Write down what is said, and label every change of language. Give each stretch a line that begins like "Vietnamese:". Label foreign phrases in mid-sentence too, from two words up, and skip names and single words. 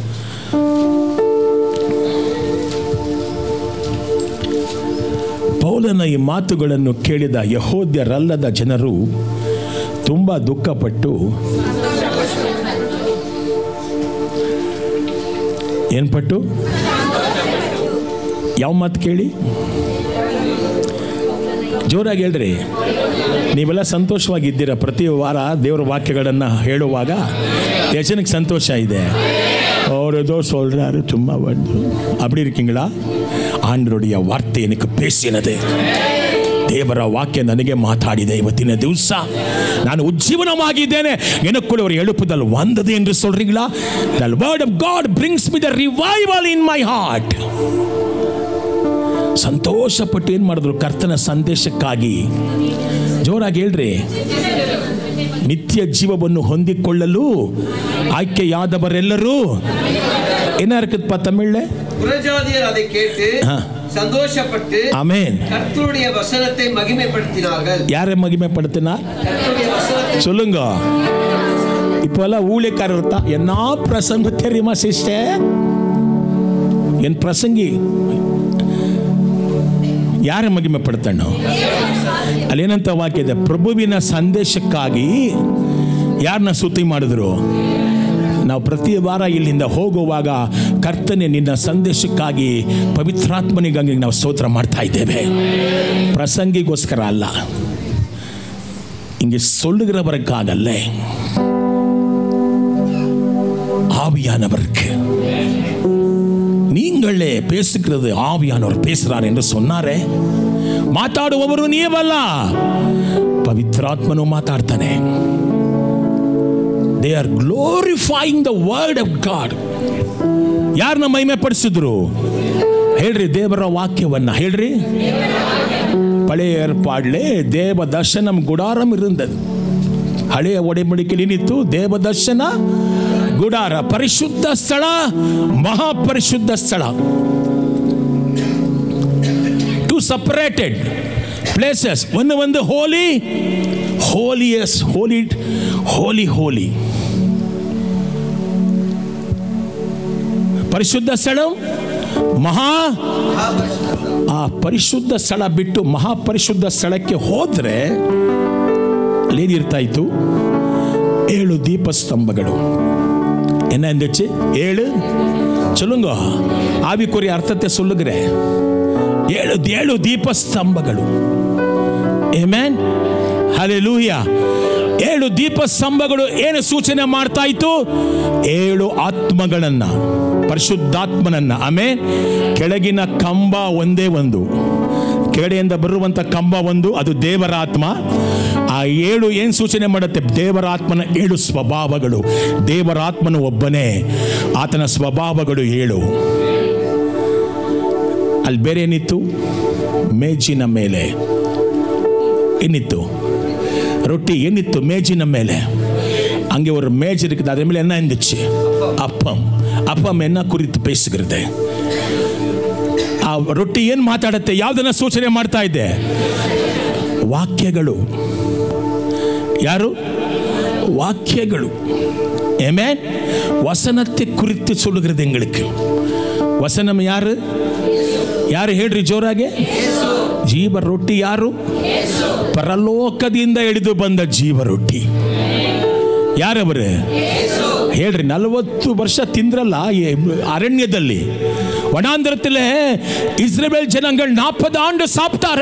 Kannada: ಪೌಲನ ಈ ಮಾತುಗಳನ್ನು ಕೇಳಿದ ಯಹೂದ್ಯರಲ್ಲದ ಜನರು ತುಂಬಾ ದುಃಖಪಟ್ಟು ಏನ್ಪಟ್ಟು ಯಾವ ಮಾತು ಕೇಳಿ? ಜೋರಾಗಿ ಹೇಳ್ರಿ. ನೀವೆಲ್ಲ ಸಂತೋಷವಾಗಿದ್ದೀರಾ? ಪ್ರತಿ ವಾರ ದೇವರ ವಾಕ್ಯಗಳನ್ನು ಹೇಳುವಾಗ ಎಷ್ಟು ಜನಕ್ಕೆ ಸಂತೋಷ ಇದೆ?
Tamil: அவரதோ சொல்றாரு சும்மா வந்து அப்படி இருக்கீங்களா? ஆண்டவருடைய வார்த்தை எனக்கு பேசினது.
Kannada: ದೇವರ ವಾಕ್ಯ ನನಗೆ ಮಾತಾಡಿದೆ. ಇವತ್ತಿನ ದಿವಸ ನಾನು ಉಜ್ಜೀವನವಾಗಿದ್ದೇನೆ.
Tamil: எனக்குள்ள ஒரு எழுப்புதல் வந்தது என்று சொல்றீங்களா?
English: The word of God brings me the revival in my heart.
Kannada: ಸಂತೋಷಪಟ್ಟು ಏನು ಮಾಡಿದ್ರು? ಕರ್ತನ ಸಂದೇಶಕ್ಕಾಗಿ ಜೋರಾಗಿ ಹೇಳ್ರಿ. ನಿತ್ಯ ಜೀವವನ್ನು ಹೊಂದಿಕೊಳ್ಳಲು ಆಯ್ಕೆಯಾದವರೆಲ್ಲರೂ
Tamil: என்ன இருக்குதுப்பா தமிழ்ல? புறஜாதியர் அதை கேட்டு சந்தோஷப்பட்டு ஆமென் கர்த்தருடைய வசனத்தை மகிமைப்படுத்தினார்கள். யாரை மகிமைப்படுத்தினார்? கர்த்தருடைய வசனத்தை. சொல்லுங்க. இப்போலாம் ஊழியக்காரர் தான் என்ன பிரசங்கம் தெரியுமா சிஸ்டர்? என் பிரசங்கி
Kannada: ಯಾರ ಮಹಿಮೆ ಪಡ್ತಾನೋ ಅಲ್ಲೇನಂತ ವಾಕ್ಯ ಇದೆ? ಪ್ರಭುವಿನ ಸಂದೇಶಕ್ಕಾಗಿ ಯಾರನ್ನ ಸ್ತುತಿ ಮಾಡಿದ್ರು? ನಾವು ಪ್ರತಿ ವಾರ ಇಲ್ಲಿಂದ ಹೋಗುವಾಗ ಕರ್ತನೆ ನಿನ್ನ ಸಂದೇಶಕ್ಕಾಗಿ ಪವಿತ್ರಾತ್ಮನಿಗಾಗಿ ನಾವು ಸ್ತೋತ್ರ ಮಾಡ್ತಾ ಇದ್ದೇವೆ. ಪ್ರಸಂಗಿಗೋಸ್ಕರ ಅಲ್ಲ,
Tamil: இங்கே சொல்லுகிறவருக்காகல்ல, ஆவியானவருக்கு. நீங்களே பேசுகிறது ஆவியானவர் பேசுறார் என்று சொன்னாரே.
Kannada: ಮಾತಾಡುವವರು ನೀವಲ್ಲ, ಪವಿತ್ರಾತ್ಮನು ಮಾತಾಡ್ತಾನೆ.
English: They are glorifying the word of God.
Kannada: ಯಾರನ್ನ ಮಹಿಮೆ ಪಡಿಸಿದ್ರು? ಹೇಳ್ರಿ, ದೇವರ ವಾಕ್ಯವನ್ನ ಹೇಳ್ರಿ.
Tamil: பழைய ஏற்பாடிலே தேவ தர்சனம் குடாரம் இருந்தது.
Kannada: ಹಳೆಯ ಒಡಂಬಡಿಕೆಯಲ್ಲಿ ಏನಿತ್ತು? ದೇವ ದರ್ಶನ ಗುಡಾರ, ಪರಿಶುದ್ಧ ಸ್ಥಳ, ಮಹಾಪರಿಶುದ್ಧ ಸ್ಥಳ.
English: two separated places. ಒಂದು holy, holiest, holy, holy, holy.
Kannada: ಪರಿಶುದ್ಧ ಸ್ಥಳ, ಮಹಾ. ಆ ಪರಿಶುದ್ಧ ಸ್ಥಳ ಬಿಟ್ಟು ಮಹಾಪರಿಶುದ್ಧ ಸ್ಥಳಕ್ಕೆ ಹೋದ್ರೆ ಅಲ್ಲೇನಿರ್ತಾ ಇತ್ತು? 7 ದೀಪಸ್ತಂಭಗಳು.
Tamil: என்ன இருந்துச்சு? 7. சொல்லுங்க, ஆவிக்குரிய அர்த்தத்தை சொல்லுகிறேன்.
Kannada: 7 ದೀಪಸ್ತಂಭಗಳು. ಆಮೆನ್, ಹಲ್ಲೆಲೂಯಾ. 7 ದೀಪಸ್ತಂಭಗಳು ಏನು ಸೂಚನೆ ಮಾಡ್ತಾ ಇತ್ತು? 7 ಆತ್ಮಗಳನ್ನ, ಪರಿಶುದ್ಧಾತ್ಮನನ್ನ. ಆಮೆನ್. ಕೆಳಗಿನ ಕಂಬ ಒಂದೇ ಒಂದು, ಕೆಳಗಡೆಯಿಂದ ಬರುವಂತ ಕಂಬ ಒಂದು, ಅದು ದೇವರ ಆತ್ಮ. ಆ 7 ಏನು ಸೂಚನೆ ಮಾಡುತ್ತೆ? ದೇವರ ಆತ್ಮನ 7 ಸ್ವಭಾವಗಳು. ದೇವರ ಆತ್ಮನು ಒಬ್ಬನೇ, ಆತನ ಸ್ವಭಾವಗಳು 7. ಅಲ್ಲಿ ಬೇರೆ ಏನಿತ್ತು? ಮೇಜಿನ ಮೇಲೆ ಏನಿತ್ತು? ரொட்டி ಏನಿತ್ತು ಮೇಜಿನ ಮೇಲೆ,
Tamil: அங்கே ஒரு மேஜ் இருக்குது, அதே மேலே என்ன இருந்துச்சு? அப்பம். அப்பம் என்ன குறித்து பேசுகிறது?
Kannada: ಆ ರೊಟ್ಟಿ ಏನು ಮಾತಾಡುತ್ತೆ? ಯಾವುದನ್ನ ಸೂಚನೆ ಮಾಡ್ತಾ ಇದೆ? ವಾಕ್ಯಗಳು. ಯಾರು?
Tamil: வாக்கியಗಳು. ஆமென். வசனத்தை குறித்து சொல்லுகிறது எங்களுக்கு. வசனம் யாரு?
Kannada: ಯಾರು ಹೇಳ್ರಿ ಜೋರಾಗೆ? ಜೀವ ರೊಟ್ಟಿ ಯಾರು? ಪರಲೋಕದಿಂದ ಇಳಿದು ಬಂದ ಜೀವ ರೊಟ್ಟಿ. ಯಾರವರು? ಹೇಳ್ರಿ. 40 ವರ್ಷ ತಿಂದ್ರಲ್ಲ ಅರಣ್ಯದಲ್ಲಿ, ವನಾಂತರದಲ್ಲಿ ಇಸ್ರೇಲ್ ಜನಗಳು 40
Tamil: ஆண்டு சாப்தாரே.